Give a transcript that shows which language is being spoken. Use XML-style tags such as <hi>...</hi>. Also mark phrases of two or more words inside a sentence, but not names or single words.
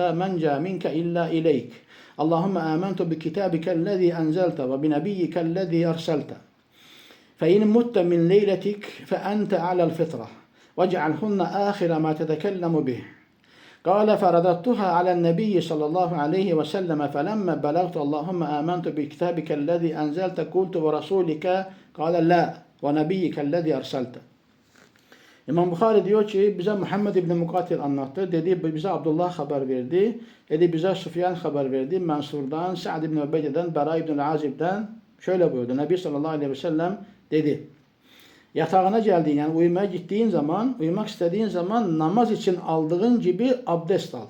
<ar>منجى منك إلا إليك اللهم آمنت بكتابك الذي أنزلت وبنبيك الذي أرسلت فإن مت من ليلتك فأنت على الفطرة واجعلهن آخر ما تتكلم به قال فرددتها على النبي صلى الله عليه وسلم فلما بلغت اللهم آمنت بكتابك الذي أنزلت قلت ورسولك قال لا ونبيك الذي أرسلت.</ar> <tr>İmam Bukhari diyor ki bize Muhammed İbni Mukatil anlattı. Dedi bize Abdullah haber verdi. Dedi bize Sufyan haber verdi. Mansur'dan, Sa'd İbni Ubeyde'den, Bera İbni Azib'den şöyle buyurdu. Nebi</tr> <ar>صلى الله عليه وسلم</ar> <tr>dedi. Yatağına geldiğin yani uyumaya gittiğin zaman, uyumak istediğin zaman namaz için aldığın gibi abdest al.</tr>